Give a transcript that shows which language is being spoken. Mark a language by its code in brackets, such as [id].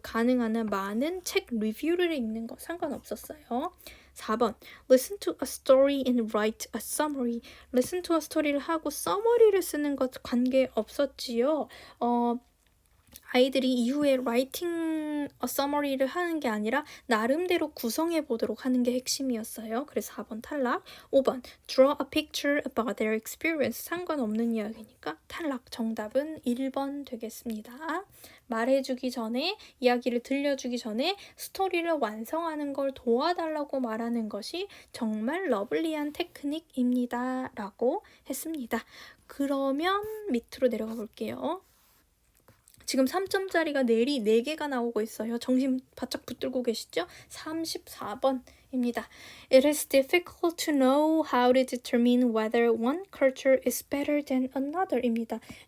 [ko] 가능한 한 많은 책 리뷰를 읽는 거 상관없었어요. [en] 4번 Listen to a story and write a summary. Listen to a story [ko] 를 하고 summary를 쓰는 것 관계없었지요. 아이들이 이후에 [en] writing a summary [ko] 를 하는 게 아니라 나름대로 구성해 보도록 하는 게 핵심이었어요. 그래서 4번 탈락. [en] 5번 Draw a picture about their experience. [ko] 상관없는 이야기니까 탈락. 정답은 1번 되겠습니다. 말해주기 전에 이야기를 들려주기 전에 스토리를 완성하는 걸 도와달라고 말하는 것이 정말 러블리한 테크닉입니다. 라고 했습니다. 그러면 밑으로 내려가 볼게요. 지금 3점짜리가 내리 4개가 나오고 있어요. 정신 바짝 붙들고 계시죠? 34번입니다. [en] It is difficult to know how to determine whether one culture is better than another입니다.